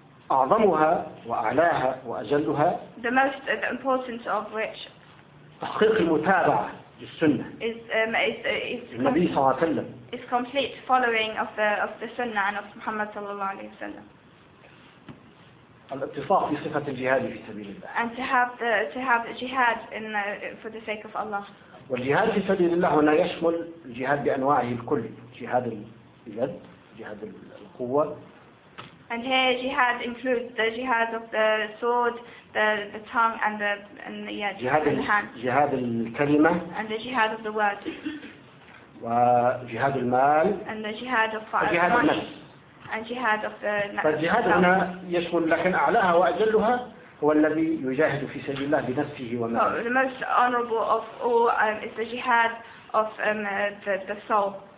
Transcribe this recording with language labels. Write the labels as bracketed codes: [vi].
[ar] أعظمها وأعلاها وأجلها. [en] The most the importance of which. [ar] تحقيق المتابعة للسنة. النبي صلى الله عليه وسلم. [en] Is complete following of the Sunnah and of Muhammad [ar] صلى الله عليه وسلم. الاتفاق في صفة الجهاد في سبيل الله. [en] And to have jihad in for the sake of Allah. [ar] والجهاد في سبيل الله هنا يشمل الجهاد بأنواعه الكل. جهاد اليد، جهاد القوة. [en] And here jihad includes the jihad of the sword, the tongue and the yeah, jihad in hand. [ar] جهاد الكلمة. [en] And the jihad of the word. [ar] وجهاد المال. [en] And the jihad of money. [ar] وجهاد النفس. [en] And jihad of the [ar] فالجهاد هنا يشمل لكن أعلاها وأجلها هو الذي يجاهد في سبيل الله بنفسه وماله. [en] So the most honorable of all is the jihad of the soul.